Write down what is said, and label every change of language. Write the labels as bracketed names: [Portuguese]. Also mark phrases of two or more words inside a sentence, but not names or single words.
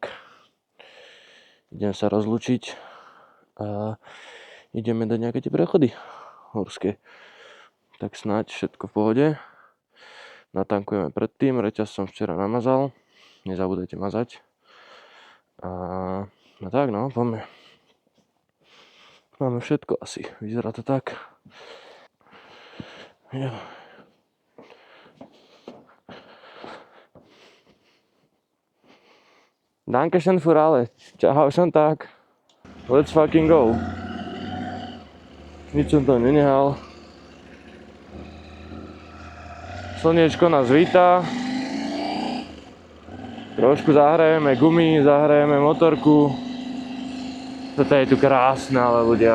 [Slovak] Idem sa rozlúčiť a ideme do nejaké tie prechody horské. Tak snáď všetko v pohode. Natankujeme predtým, reťaz som včera namazal. Nezabudajte mazať. No tak no, poďme. Máme všetko asi, vyzerá to tak. [German] Ja. Dankeschön für alles. [Slovak] Ciao, schon tak. [English] Let's fucking go. [Slovak] Nič som to nenehal. Slniečko nás víta. Trošku zahrajeme gumy, zahrajeme motorku. Toto je tu krásne, ale ľudia.